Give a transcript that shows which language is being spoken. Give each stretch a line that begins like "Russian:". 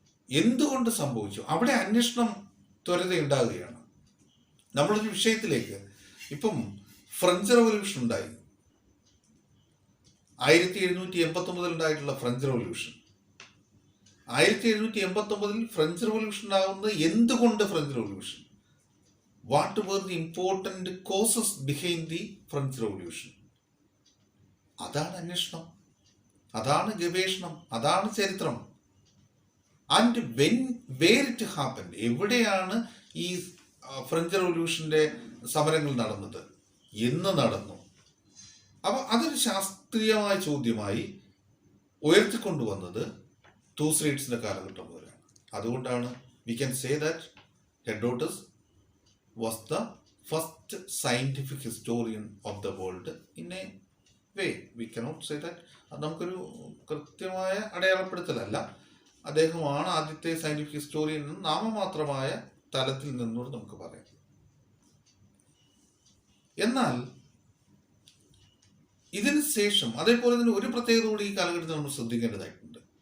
Malayalam: എന്തുകൊണ്ട് സംഭവിച്ചു? അവിടെ അന്വേഷണം ത്വരിതയുണ്ടാകുകയാണ്. നമ്മളൊരു വിഷയത്തിലേക്ക്, ഇപ്പം ഫ്രഞ്ച് റവല്യൂഷൻ ഉണ്ടായി, 1789 ഉണ്ടായിട്ടുള്ള ഫ്രഞ്ച് റവല്യൂഷൻ. 1789 ഫ്രഞ്ച് റവല്യൂഷൻ ആകുന്നത് എന്തുകൊണ്ട്?
English: French revolution, what were the important causes behind the French revolution?
Malayalam: അതാണ് അന്വേഷണം, അതാണ് ഗവേഷണം, അതാണ് ചരിത്രം.
English: and where it happen,
Malayalam: എവിടെയാണ് ഈ ഫ്രഞ്ച് റവല്യൂഷന്റെ സമരങ്ങൾ നടന്നത്, എന്ന് നടന്നു? അപ്പൊ അതൊരു ശാസ്ത്രീയമായ ചോദ്യമായി ഉയർത്തിക്കൊണ്ടുവന്നത് തൂസ്രൈഡ്സിന്റെ കാലഘട്ടം പോലെയാണ്.
English: അതുകൊണ്ടാണ് we can say that Herodotus was the first scientific historian of the world in a way. We cannot say that.
Malayalam: അത് നമുക്കൊരു കൃത്യമായ അടയാളപ്പെടുത്തലല്ല. അദ്ദേഹമാണ് ആദ്യത്തെ സയന്റിഫിക് ഹിസ്റ്റോറിയൻ എന്ന് നാമമാത്രമായ തലത്തിൽ നിന്നോട് നമുക്ക് പറയാം. എന്നാൽ ഇതിന് ശേഷം അതേപോലെ തന്നെ ഒരു പ്രത്യേകത കൂടി ഈ കാലഘട്ടത്തിൽ നമ്മൾ ശ്രദ്ധിക്കേണ്ടതായിട്ടുണ്ട്.